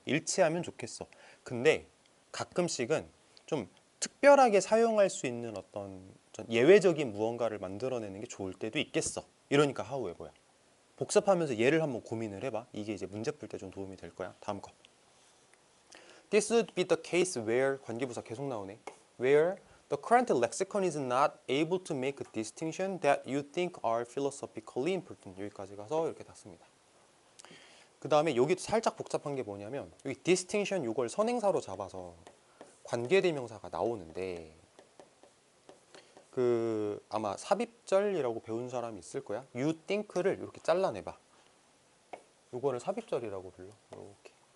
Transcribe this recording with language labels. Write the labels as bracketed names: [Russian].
[Korean] 일치하면 좋겠어. 근데 가끔씩은 좀 특별하게 사용할 수 있는 어떤 예외적인 무언가를 만들어내는 게 좋을 때도 있겠어. 이러니까 however야. 복습하면서 예를 한번 고민을 해봐. 이게 이제 문제 풀 때 좀 도움이 될 거야. 다음 거. [English] This would be the case where [Korean] 관계부사 계속 나오네. [English] Where the current lexicon is not able to make a distinction that you think are philosophically important. [Korean] 여기까지 가서 이렇게 닫습니다. 그 다음에 여기도 살짝 복잡한 게 뭐냐면 여기 distinction 이걸 선행사로 잡아서 관계대명사가 나오는데 그 아마 삽입절이라고 배운 사람이 있을 거야. You think를 이렇게 잘라내봐. 이거를 삽입절이라고 불러. 이렇게.